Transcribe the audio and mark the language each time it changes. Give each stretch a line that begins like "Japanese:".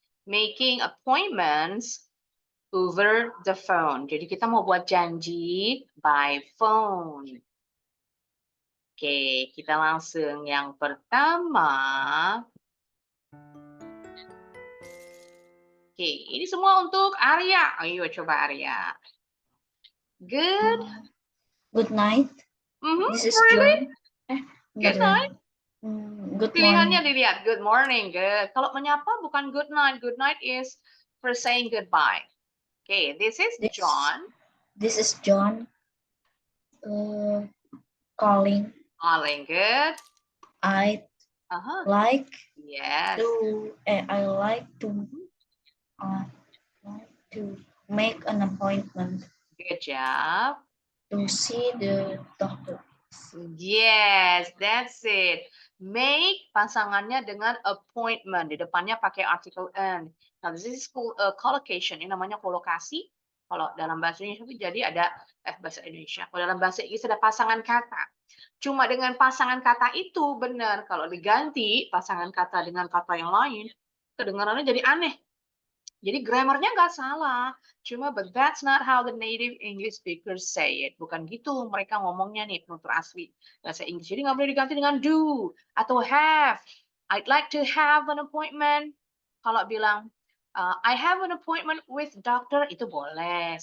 English: Making appointments over the phone.
Indonesian: Jadi kita mau buat janji
English: by phone.
Indonesian: Oke, kita langsung yang pertama. Oke, ini semua untuk Arya. Ayo coba Arya.
English: Good. Good night. This is Really? John. Good night. Good
Indonesian: Pilihannya
English: morning.
Indonesian: dilihat.
English: Good morning. Good.
Indonesian: Kalau menyapa bukan
English: good night. Good night is for saying goodbye. Okay, this is John. This is John. Calling. Calling. Good. I like Yes. I like to make an appointment. Good job. To see the doctor. Yes, that's it. Make
Indonesian: pasangannya dengan
English: appointment.
Indonesian: Di depannya pakai article an.
English: Nah, this is collocation.
Indonesian: Ini namanya kolokasi. Kalau dalam bahasa Indonesia itu jadi ada bahasa Indonesia. Kalau dalam bahasa Inggris ada pasangan kata. Cuma dengan pasangan kata itu benar. Kalau diganti pasangan kata dengan kata yang lain, kedengarannya jadi aneh. Jadi grammarnya nggak salah.
English: Cuma but that's not how the native English speakers say it.
Indonesian: Bukan gitu mereka ngomongnya nih penutur asli bahasa Inggris. Jadi nggak boleh diganti dengan do atau have.
English: I'd like to have an appointment.
Indonesian: Kalau bilang
English: I have an appointment with doctor
Indonesian: itu boleh.